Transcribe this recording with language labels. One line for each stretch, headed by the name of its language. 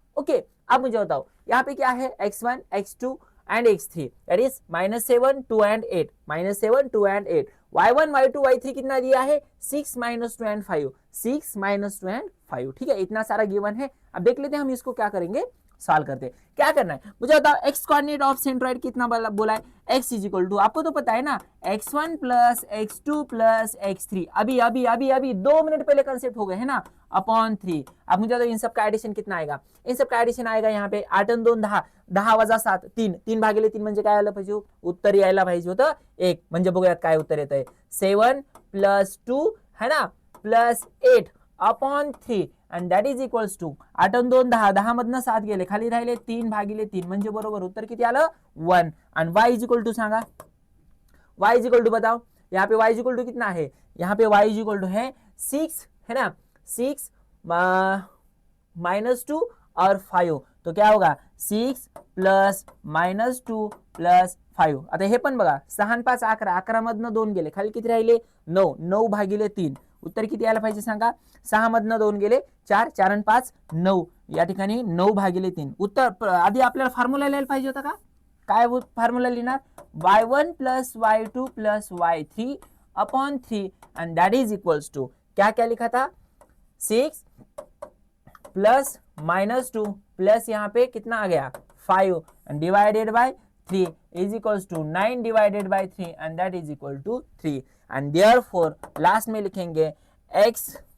Hindi: Okay, अब मुझे बताओ यहाँ पे क्या है, x1 x2 and x3,
English: that is -7 2 and 8,
Hindi: -7 2 and 8, y1 y2 y3 कितना दिया है, 6 -2 and 5, 6 -2 and 5, ठीक है। इतना सारा गिवन है। अब देख लेते हैं हम इसको क्या करेंगे, सॉल्व करते हैं। क्या करना है मुझे बताओ, x कोऑर्डिनेट ऑफ सेंट्रोइड कितना बोला है, x इज इक्वल टू, आपको तो पता है ना, x1 plus x2 plus x3, अभी अभी अभी अभी 2 मिनट पहले कंसेप्ट हो गए, है ना, अपॉन 3।
Marathi: अब मुझे बताओ इन सब का एडिशन कितना आएगा, इन सब का एडिशन आएगा यहाँ पे 8 आणि 2 10, 10 वजा 7 3, 3 भागिले 3 म्हणजे काय आलं पाहिजे, उत्तर यायला पाहिजे होतं 1, म्हणजे बघूयात काय उत्तर येतंय, 7 + 2, है ना, plus 8 upon 3 and that is equals to 8 आणि 2 10, 10 मधनं 7 गेले, खाली राहिले 3 भागिले 3, म्हणजे बरोबर उत्तर किती आलं, 1। आणि y इज इक्वल टू सांगा,
Hindi: y is equal to बताओ, यहाँ पे y इज इक्वल टू कितना है, यहाँ पे y इज इक्वल टू है 6, है ना, 6 -2 और 5, तो क्या होगा 6 + -2 + 5।
Marathi: आता हे पण बघा, 6 आणि 5 11, 11 मधनं 2 गेले, खाली किती राहिले 9, 9 भागिले 3, उत्तर किती यायला पाहिजे सांगा, 6 मधनं 2 गेले 4, 4 आणि 5 9, या ठिकाणी 9 भागिले 3, उत्तर। आधी आपल्याला फॉर्म्युला लिहायला पाहिजे होता का, काय फॉर्म्युला लिहिणार, y1 + y2 + y3 upon 3
English: and that is equals to,
Hindi: क्या क्या लिखा था,
Marathi: 6 प्लस -2 प्लस
Hindi: यहाँ पे कितना आ गया
Marathi: 5 end divided by 3 is equals to 9 divided by 3 end that is equal to 3 end therefore
Hindi: last में लिखेंगे
Marathi: x